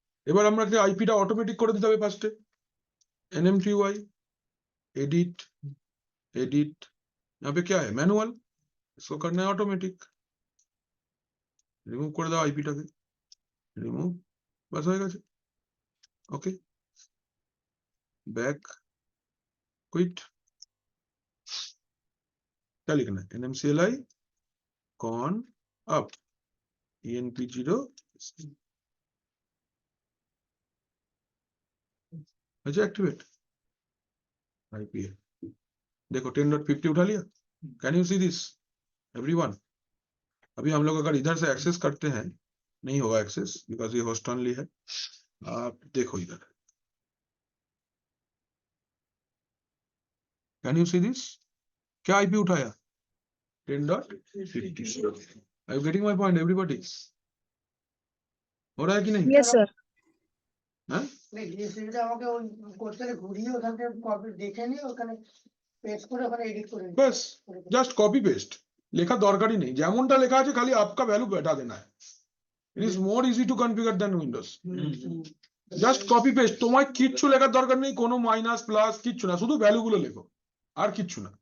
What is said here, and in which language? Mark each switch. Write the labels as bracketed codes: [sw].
[bn] এবার আমরা কি আইপিটা অটোমেটিক করে দিতে হবে। ফার্স্টে [hi] NMTY एडिट एडिट, यहाँ पे क्या है मैनुअल, इसको करना है ऑटोमेटिक। रिमूव कर दो आईपीटा के, रिमूव, बस हो गया। ओके बैक क्विट, क्या लिखना है NMCLI कॉन अप ENP0 अच्छा एक्टिवेट आईपी है। देखो 10.50 उठा लिया। [en] Can you see this everyone. [hi] अभी हम लोग अगर इधर से एक्सेस करते हैं, नहीं होगा एक्सेस बिकॉज ये होस्ट ओनली है। आप देखो इधर, [en] can you see this, [hi] क्या आईपी उठाया 10.50। [en] Are you getting my point everybody. [hi] हो रहा है कि नहीं? [en] Yes sir. [hi] हाँ [bn] ডিএসসিপিটা আমাকে ওই কোডটাকে ঘুরিয়ে ওখান থেকে কপি দেখে নিয়ে ওখানে পেস্ট করে ওখানে এডিট করে নিই। बस জাস্ট কপি পেস্ট, লেখা দরকারই নেই। যেমনটা লেখা আছে খালি [hi] आपका [bn] ভ্যালু [hi] बैठा देना है। [en] It is more easy to configure than Windows. [bn] Just copy paste, তোমায় কিচ্ছু লেখার দরকার নেই, কোনো মাইনাস প্লাস কিচ্ছু না, শুধু ভ্যালুগুলো লেখো আর কিচ্ছু না।